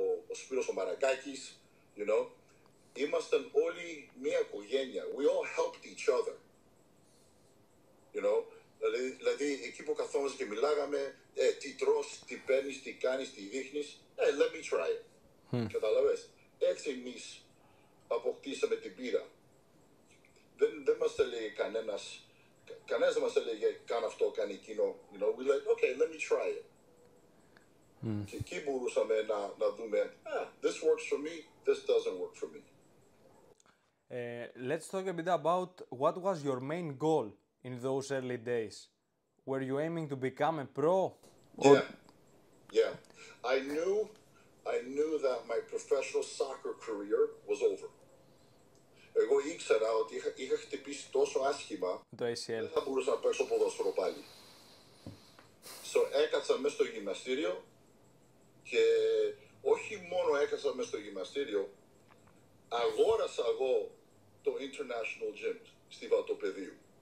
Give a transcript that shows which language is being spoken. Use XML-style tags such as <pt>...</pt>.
<el>Ο Σπύρος ο Μαραγκάκης,</el> <en>you know.</en> <el>Ήμασταν όλοι μια οικογένεια.</el> <en>We all helped each other, you know.</en> <el>Δηλαδή, εκεί που καθόμαστε και μιλάγαμε, τι τρως, τι παίρνεις, τι κάνεις, τι δείχνεις,</el> <en>let me try it.</en> <el>Καταλαβες. Έτσι εμείς αποκτήσαμε την πείρα. Δεν μας έλεγε κανένας δεν μας έλεγε κάνε αυτό, κάνε εκείνο.</el> <en>You know, we like, okay, let me try it.</en> <el>Και εκεί μπορούσαμε να δούμε,</el> <en>this works for me, this doesn't work for me. Let's talk a bit about what was your main goal in those early days. Were you aiming to become a pro? Yeah. I knew that my professional soccer career was over.</en> <el>Εγώ ήξερα ότι είχα χτυπήσει τόσο άσχημα, δεν θα μπορούσα να παίξω ποδόσφαιρο πάλι. Έκατσα μέσα στο γυμναστήριο και όχι μόνο έκατσα μέσα στο γυμναστήριο, αγόρασα εγώ το International Gym στη Βατοπεδίου.</el>